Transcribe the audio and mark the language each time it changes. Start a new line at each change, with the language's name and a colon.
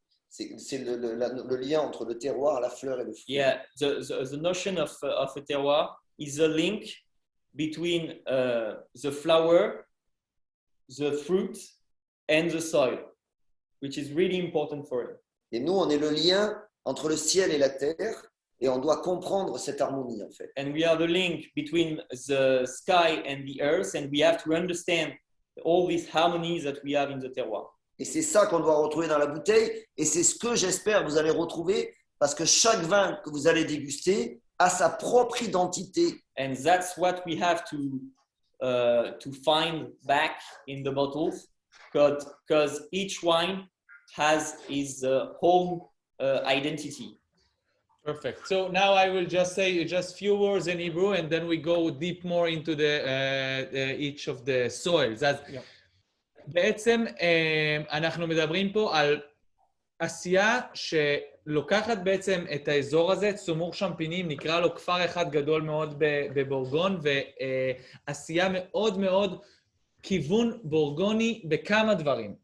French: c'est le lien entre le terroir, la fleur et le fruit.
English: Yeah, the notion of a terroir is a link between the flower, the fruit, and the soil, which is really important for him.
French: Et nous, on est le lien entre le ciel et la terre, et on doit comprendre cette harmonie, en fait.
English: And we are the link between the sky and the earth, and we have to understand all these harmonies that we have in the terroir.
French: Et c'est ça qu'on doit retrouver dans la bouteille, et c'est ce que j'espère que vous allez retrouver, parce que chaque vin que vous allez déguster a sa propre identité.
English: And that's what we have to find back in the bottles, because each wine has his own identity. Perfect. So now I will just say just few words in Hebrew, and then we go deep more into each of the soils.
Hebrew: אז בעצם אנחנו מדברים פה על עשייה שלוקחת בעצם את האזור הזה, סומור שמפינים, נקרא לו כפר אחד גדול מאוד בבורגון, ועשייה מאוד מאוד כיוון בורגוני בכמה דברים.